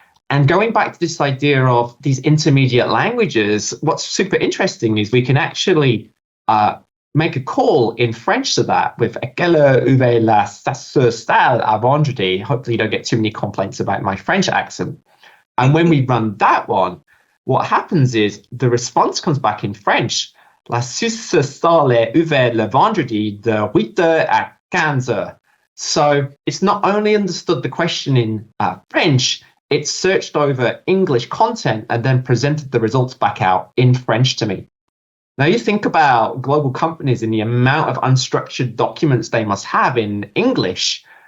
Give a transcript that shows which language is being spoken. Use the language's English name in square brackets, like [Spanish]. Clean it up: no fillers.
[English] And going back to this idea of these intermediate languages, what's super interesting is we can actually make a call in French to that with « [French] Quelle heure ouvre la salle à vendredi ». [English] Hopefully you don't get too many complaints about my French accent. And when we run that one, what happens is the response comes back in French. [French] La salle est ouverte le vendredi de 8h à 15h. [English] So it's not only understood the question in French, it searched over English content and then presented the results back out in French to me. Now you think about global companies and the amount of unstructured documents they must have in English.